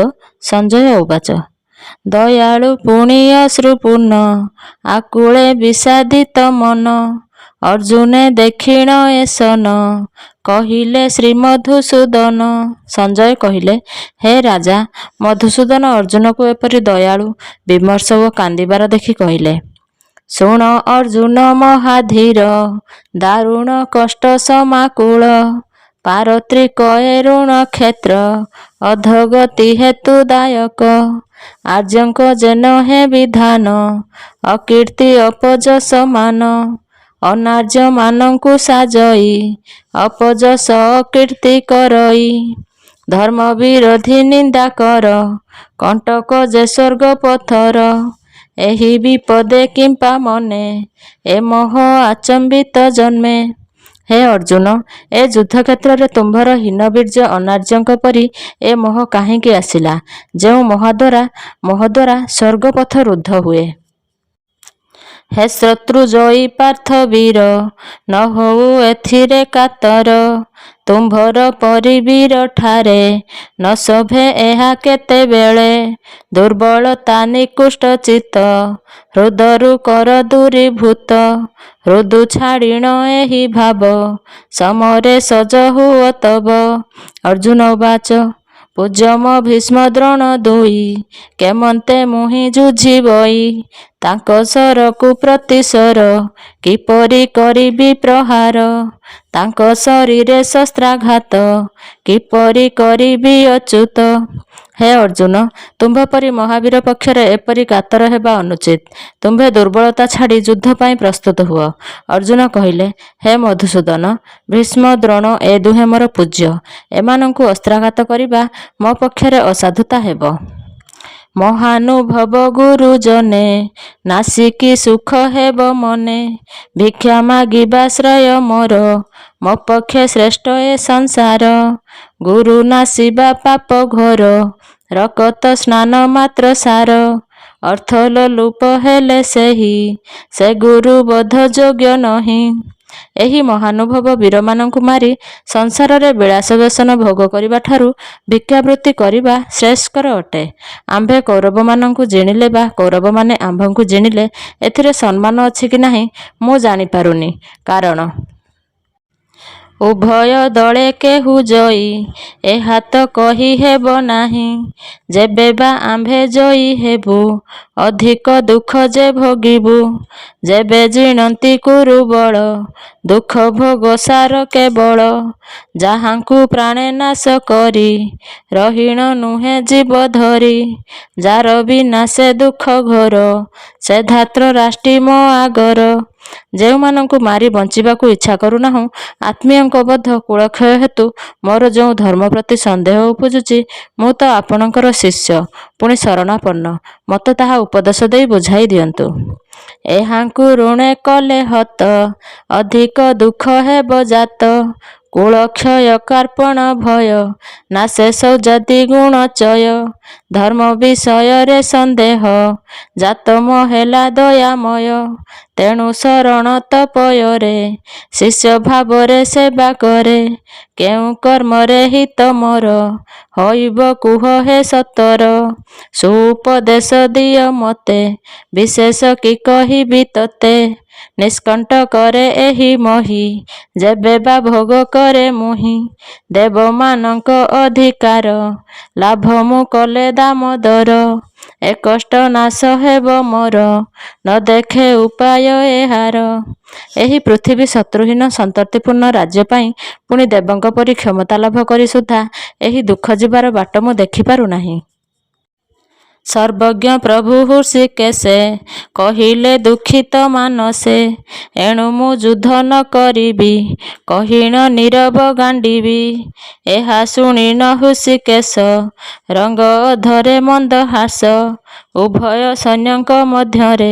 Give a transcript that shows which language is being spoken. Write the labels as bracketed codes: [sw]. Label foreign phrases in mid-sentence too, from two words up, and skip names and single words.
[or] ସଞ୍ଜୟ ଉବାଚ ଦୟାଳୁ ପୁଣ୍ୟ ଅଶ୍ରୁପୂର୍ଣ୍ଣ ଆକୁଳେ ବିଷାଦିତ ମନ ଅର୍ଜୁନେ ଦେଖିଣ ଏସନ କହିଲେ ଶ୍ରୀ ମଧୁସୂଦନ। ସଞ୍ଜୟ କହିଲେ ହେ ରାଜା ମଧୁସୂଦନ ଅର୍ଜୁନ କୁ ଏପରି ଦୟାଳୁ ବିମର୍ଷ ଓ କାନ୍ଦିବାର ଦେଖି କହିଲେ ଶୁଣ ଅର୍ଜୁନ ମହାଧୀର ଦାରୁଣ କଷ୍ଟ ସମାକୁଳ ପାରତ୍ରିକ ଋଣ କ୍ଷେତ୍ର ଅଧଗତି ହେତୁଦାୟକ ଆର୍ଯ୍ୟଙ୍କ ଜେଣ ହେ ବିଧାନ ଅକୀର୍ତ୍ତି ଅପଯଶ ମାନ ଅନାର୍ଯ୍ୟ ମାନଙ୍କୁ ସାଜଇ ଅପଯଶ ଅକୀର୍ତ୍ତି କରଇ ଧର୍ମ ବିରୋଧୀ ନିନ୍ଦା କର କଣ୍ଟକ ଯେ ସ୍ୱର୍ଗ ପଥର ଏହି ବିପଦେ କିମ୍ପା ମନେ ଏ ମୋହ ଆଚମ୍ବିତ ଜନ୍ମେ। ହେ ଅର୍ଜୁନ ଏ ଯୁଦ୍ଧ କ୍ଷେତ୍ର ରେ ତୁମ୍ଭର ହୀନବୀର୍ଯ୍ୟ ଅନାର୍ଯ୍ୟଙ୍କ ପରି ଏ ମୋହ କାହିଁକି ଆସିଲା ଯୋ ମୋହ ଦ୍ୱାରା ସ୍ୱର୍ଗପଥ ରୁଦ୍ଧ ହୁଏ। ହେ ଶତ୍ରୁ ଜୟୀ ପାର୍ଥ ବୀର ନ ହୋଉ ଏଥିରେ କାତର ତୁମ୍ଭର ପରିବୀର ଠାରେ ନ ଶୋଭେ ଏହା କେତେ ବେଳେ ଦୁର୍ବଳତା ନିକୃଷ୍ଟ ଚିତ୍ତ ହୃଦରୁ କର ଦୂରୀଭୂତ ହୃଦୁ ଛାଡ଼ିଣ ଏହି ଭାବ ସମରେ ସଜ ହୁଅ ତବ। ଅର୍ଜୁନ ଉବାଚ ପୂଜ୍ୟମ ଭୀଷ୍ମ ଦ୍ରୋଣ ଦୁଇ କେମନ୍ତେ ମୁହିଁ ଜୁଝିବଇ ତାଙ୍କ ସରକୁ ପ୍ରତିସର କିପରି କରିବି ପ୍ରହାର ତାଙ୍କ ଶରୀରେ ଶସ୍ତ୍ରାଘାତ କିପରି କରିବି ଅଚ୍ୟୁତ। ହେ ଅର୍ଜୁନ ତୁମ୍ଭ ପରି ମହାବୀର ପକ୍ଷରେ ଏପରି କାତର ହେବା ଅନୁଚିତ ତୁମ୍ଭେ ଦୁର୍ବଳତା ଛାଡ଼ି ଯୁଦ୍ଧ ପାଇଁ ପ୍ରସ୍ତୁତ ହୁଅ। ଅର୍ଜୁନ କହିଲେ ହେ ମଧୁସୂଦନ ଭୀଷ୍ମ ଦ୍ରୋଣ ଏ ଦୁହେଁ ମୋର ପୂଜ୍ୟ ଏମାନଙ୍କୁ ଅସ୍ତ୍ରାଘାତ କରିବା ମୋ ପକ୍ଷରେ ଅସାଧୁତା ହେବ। ମହାନୁଭବ ଗୁରୁଜନେ ନାଶିକି ସୁଖ ହେବ ମନେ ଭିକ୍ଷା ମାଗିବାଶ୍ରୟ ମୋର ମୋ ପକ୍ଷେ ଶ୍ରେଷ୍ଠ ଏ ସଂସାର ଗୁରୁ ନାଶିବା ପାପ ଘୋର ରକତ ସ୍ନାନ ମାତ୍ର ସାର ଅର୍ଥ ଲୋଲୁପ ହେଲେ ସେହି ସେ ଗୁରୁ ବୋଧ ଯୋଗ୍ୟ ନାହିଁ। ଏହି ମହାନୁଭବ ବୀରମାନଙ୍କୁ ମାରି ସଂସାର ରେ ବିଳାସ ବ୍ୟସନ ଭୋଗ କରିବା ଠାରୁ ଭିକ୍ଷାବୃତ୍ତି କରିବା ଶ୍ରେଷ୍ଠକର ଅଟେ। ଆମ୍ଭେ କୌରବ ମାନଙ୍କୁ ଜିଣିଲେ ବା କୌରବ ମାନେ ଆମ୍ଭଙ୍କୁ ଜିଣିଲେ ଏଥିରେ ସମ୍ମାନ ଅଛି କି ନାହିଁ ମୁଁ ଜାଣି ପାରୁନି କାରଣ ଉଭୟ ଦଳେ କେହୁ ଜଇ ଏହା ତ କହି ହେବ ନାହିଁ ଯେବେ ବା ଆମ୍ଭେ ଜଇ ହେବୁ ଅଧିକ ଦୁଃଖ ଯେ ଭୋଗିବୁ ଯେବେ ଜିଣନ୍ତି କୁରୁ ବଳ ଦୁଃଖ ଭୋଗ ସାର କେବଳ ଯାହାଙ୍କୁ ପ୍ରାଣେ ନାଶ କରି ରହିଣ ନୁହେ ଜୀବ ଧରି ଯାର ବିନାଶେ ଦୁଃଖ ଘୋର ସେ ଧାତ୍ର ରାଷ୍ଟ୍ରୀ ମୋ ଆଗର। ଯେ ମାନଙ୍କୁ ମାରି ବଞ୍ଚିବାକୁ ଇଚ୍ଛା କରୁନାହୁଁ ଆତ୍ମୀୟଙ୍କ ବଦ୍ଧ କୁଳକ୍ଷୟ ହେତୁ ମୋର ଯୋ ଧର୍ମ ପ୍ରତି ସନ୍ଦେହ ଉପୁଜୁଛି ମୁଁ ତ ଆପଣଙ୍କର ଶିଷ୍ୟ ପୁଣି ଶରଣାପନ୍ନ ମତେ ତାହା ଉପଦେଶ ଦେଇ ବୁଝାଇ ଦିଅନ୍ତୁ। ଏହାଙ୍କୁ ଋଣେ କଲେ ହତ ଅଧିକ ଦୁଃଖ ହେବ ଜାତ କୁଳକ୍ଷୟ କାର୍ପଣ ଭୟ ନାଶେ ସୌଜାତି ଗୁଣ ଚୟ ଧର୍ମ ବିଷୟ ରେ ସନ୍ଦେହ ଜାତ ମହେଲା ଦୟାମୟ ତେଣୁ ଶରଣ ତପୟରେ ଶିଷ୍ୟ ଭାବରେ ସେବା କରେ କେଉ କର୍ମ ରେ ହିତ ମୋର ହୋଇବ କୁହ ହେ ସତର ସୁପଦେଶ ଦିଅ ମତେ ବିଶେଷ କି କହିବି ତତେ ନିଷ୍କଣ୍ଠ କରେ ଏହି ମୋହି ଯେବେ ବା ଭୋଗ କରେ ମୁହିଁ ଦେବ ମାନଙ୍କ ଅଧିକାର ଲାଭ ମୁଁ କଲେ ଦାମୋଦର ଏ କଷ୍ଟ ନାଶ ହେବ ମୋର ନ ଦେଖେ ଉପାୟ ଏହାର। ଏହି ପୃଥ୍ୱୀ ଶତ୍ରୁହୀନ ସନ୍ତତିପୂର୍ଣ୍ଣ ରାଜ୍ୟ ପାଇ ପୁଣି ଦେବଙ୍କ ପରି କ୍ଷମତା ଲାଭ କରି ସୁଦ୍ଧା ଏହି ଦୁଃଖ ଜୀବାର ବାଟ ମୁଁ ଦେଖି ପାରୁ ନାହିଁ। ସର୍ବଜ୍ଞ ପ୍ରଭୁ ହୃଷୀକେଶେ କହିଲେ ଦୁଃଖିତ ମାନସେ ଏଣୁ ମୁଁ ଯୁଦ୍ଧ ନ କରିବି କହିଣ ନୀରବ ଗାଣ୍ଡୀବୀ ଏହା ଶୁଣି ହୃଷିକେଶ ରଙ୍ଗ ଧରେ ମନ୍ଦ ହାସ ଉଭୟ ସୈନ୍ୟଙ୍କ ମଧ୍ୟରେ।